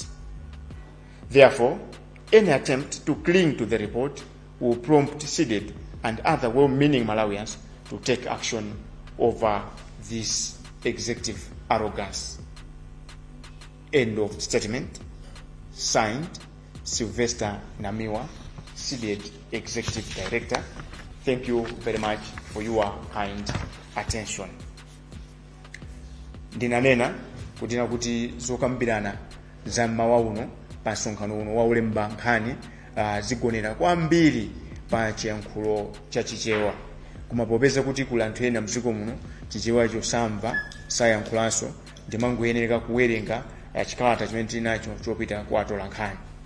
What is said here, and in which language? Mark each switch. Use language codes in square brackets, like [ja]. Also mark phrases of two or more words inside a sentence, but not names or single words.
[en] Therefore, any attempt to cling to the report will prompt SIDED and other well-meaning Malawians to take action over this executive arrogance. End of statement. Signed, Silvester Namiwa, SIDED Executive Director. Thank you very much for your kind attention. [ny] Ndinanena kutina kuti zokambirana za mmawa uno pa msonkhano uno wa ulemba nkhani zigonera kwambiri pa chiyankhulo cha chichewa, koma popeza kuti kuli anthu ena mdziko muno chichewa chosamva sayankhulanso, ndimangoyenereka kuwerenga chikalata chimene tili nacho chopita kwa atola nkhani.